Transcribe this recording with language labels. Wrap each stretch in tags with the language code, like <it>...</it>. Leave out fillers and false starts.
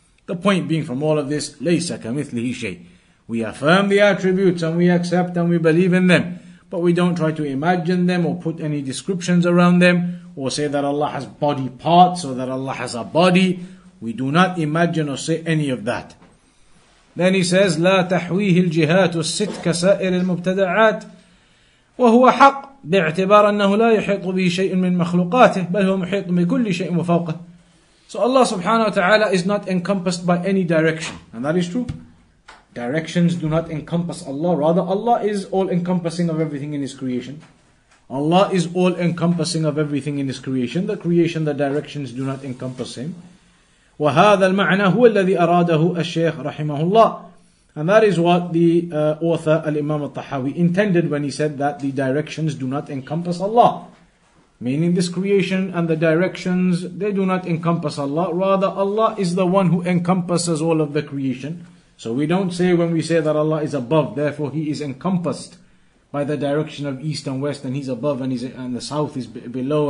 <en>The point being from all of this,</en> <ar>لَيْسَ كَمِثْلِهِ شَيْءٍ.</ar> <en>We affirm the attributes and we accept and we believe in them, but we don't try to imagine them or put any descriptions around them or say that Allah has body parts or that Allah has a body. We do not imagine or say any of that. Then he says</en> <ar>لا تحويه الجهات الست كسائر المبتدعات وهو حق باعتبار أنه لا يحيط به شيء من مخلوقاته بل هو محيط بكل شيء وفوقه.</ar> <en>So Allah subhanahu wa ta'ala is not encompassed by any direction, and that is true. Directions do not encompass Allah, rather Allah is all encompassing of everything in His creation. Allah is all encompassing of everything in His creation. The creation, the directions do not encompass Him.</en> <ar>وهذا المعنى هو الذي أراده الشيخ رحمه الله.</ar> <en>And that is what the author Al-Imam Al-Tahawi intended when he said that the directions do not encompass Allah. Meaning this creation and the directions, they do not encompass Allah. Rather, Allah is the one who encompasses all of the creation. So we don't say when we say that Allah is above, therefore He is encompassed by the direction of east and west, and He's above and the south is below.</en>